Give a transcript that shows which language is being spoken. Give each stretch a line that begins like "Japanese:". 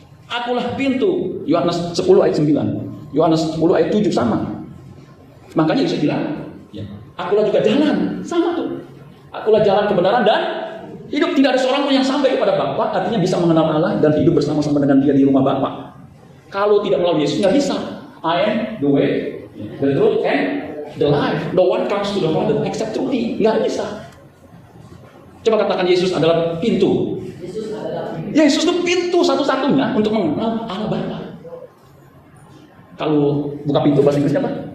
Indonesian: Akulah pintu. Yohanes 10 ayat 9. Yohanes 10 ayat 7 sama. Makanya Yesus bilang, ya, akulah juga jalan, sama tuh. Akulah jalan kebenaran dan hidup. Tidak ada seorang pun yang sampai kepada Bapa, artinya bisa mengenal Allah dan hidup bersama-sama dengan Dia di rumah Bapa. Kalau tidak melalui Yesus nggak bisa.
English: I am the way, the truth, and the life. No one comes to the Father except through me.
Indonesian: Nggak bisa. Coba katakan Yesus adalah pintu. Yesus itu pintu satu-satunya untuk mengenal Allah Bapa. Kalau buka pintu bahasa Inggrisnya apa?